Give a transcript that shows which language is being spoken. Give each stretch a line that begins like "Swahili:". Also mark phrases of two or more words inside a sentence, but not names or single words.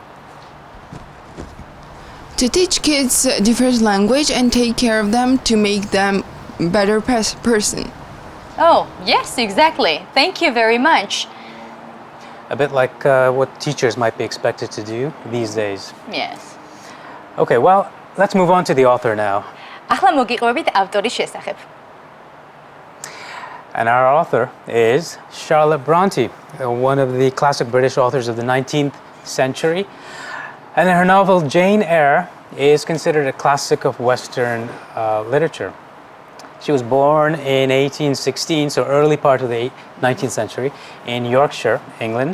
English: To teach kids different language and take care of them to make them better person. Oh, yes, exactly. Thank you very much. A bit like what teachers might be expected to do these days. Yes. Okay, well, let's move on to the author now.
Georgian: ახლა მოგიყვებით ავტორის შესახებ.
English: And our author is Charlotte Bronte, one of the classic British authors of the 19th century. And her novel Jane Eyre is considered a classic of Western literature. She was born in 1816, so early part of the 19th century, in Yorkshire, England.